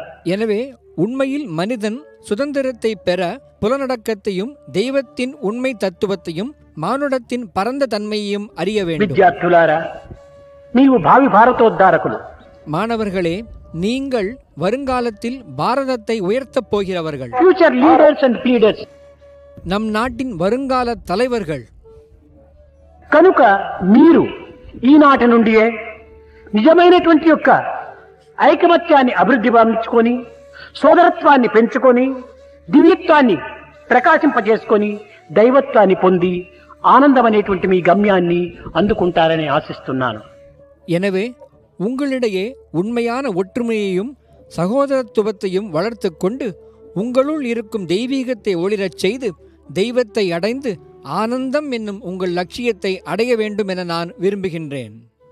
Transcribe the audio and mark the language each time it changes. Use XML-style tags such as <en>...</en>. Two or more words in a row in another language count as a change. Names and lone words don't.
<ta>எனவே உண்மையில் மனிதன் சுதந்திரத்தை பெற புலனடக்கத்தையும் தெய்வத்தின் உண்மை தத்துவத்தையும் மானுடத்தின் பரந்த தன்மையையும் அறிய வேண்டும்.</ta> <te>విద్యార్థులారా, నీవు భావి భారతోద్ధారకులు.</te> <ta>மாணவர்களே, நீங்கள் வருங்காலத்தில் பாரதத்தை உயர்த்தப் போகிறவர்கள்.</ta> <en>future leaders and leaders.</en> <ta>நம் நாட்டின் வருங்கால தலைவர்கள்.</ta> <te>కనుక మీరు ఈనాటి నుండియే నిజమైనటువంటి యొక్క ఐకమత్యాన్ని అభివృద్ధి భావించుకొని, సోదరత్వాన్ని పెంచుకొని, దివ్యత్వాన్ని ప్రకాశింపజేసుకొని, దైవత్వాన్ని పొంది ఆనందం అనేటువంటి మీ గమ్యాన్ని అందుకుంటారని ఆశిస్తున్నాను.</te> <ta>எனவே உங்களிடையே உண்மையான ஒற்றுமையையும் சகோதரத்துவத்தையும் வளர்த்து கொண்டு உங்களுள் இருக்கும் தெய்வீகத்தை ஒளிரச் செய்து தெய்வத்தை அடைந்து ஆனந்தம் என்னும் உங்கள் லட்சியத்தை அடைய வேண்டும் என நான் விரும்புகின்றேன்.</ta>